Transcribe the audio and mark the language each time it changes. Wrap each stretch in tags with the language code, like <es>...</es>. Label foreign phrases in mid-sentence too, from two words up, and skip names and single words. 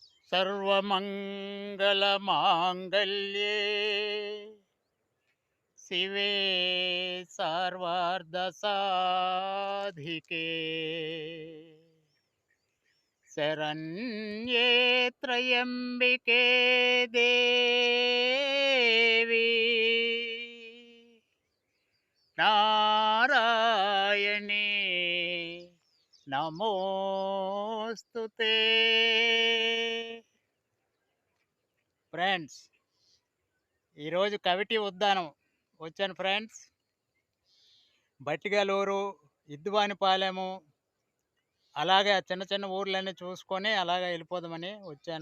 <sa>सर्वमङ्गलमाङ्गल्ये शिवे सर्वार्धसाधिके शरण्ये त्र्यम्बिके देवी नारायणी नमोस्तुते।</sa> <te>ఫ్రెండ్స్, ఈరోజు కవిటి ఉద్యానం వచ్చాను ఫ్రెండ్స్. బట్టిగలూరు, ఇద్దువానిపాలెము, అలాగే చిన్న చిన్న ఊర్లన్నీ చూసుకొని అలాగే వెళ్ళిపోదామని వచ్చాను.</te>